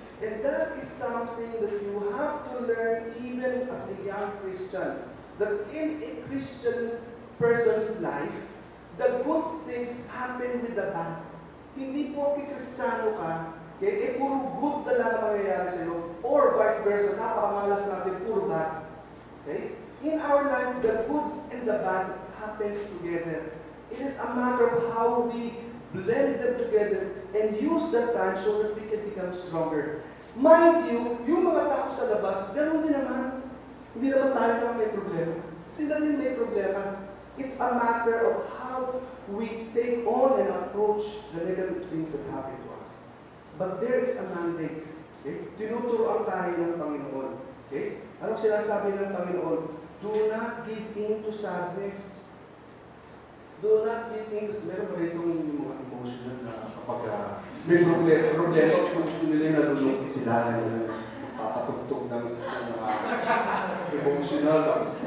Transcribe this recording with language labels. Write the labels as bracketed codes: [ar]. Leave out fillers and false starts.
[en] And that is something that you have to learn even as a young Christian. That in a Christian person's life, the good things happen with the bad. [tl] Hindi po Kristiyano ka, okay, puro good na lang ang mangyayari sa'yo. Or vice versa, napakamalas natin, puro bad. Okay? [en] In our life, the good and the bad happens together. It is a matter of how we blend them together and use that time so that we can become stronger. Mind you, [tl] yung mga tao sa labas, ganoon din naman. Hindi naman tayo lang may problema. Sila din may problema. [en] It's a matter of how we take on and approach the negative things that happen to us. But there is a mandate. Okay? [tl] Tinuturoan tayo ng Panginoon. Okay? Anong sinasabi ng Panginoon? [en] Do not give in to sadness. Do not give in. [tl] Meron pa rin itong mga emotional na kapag may problema, gusto nila yung nalulong sila na papatugtog ng mga emotional.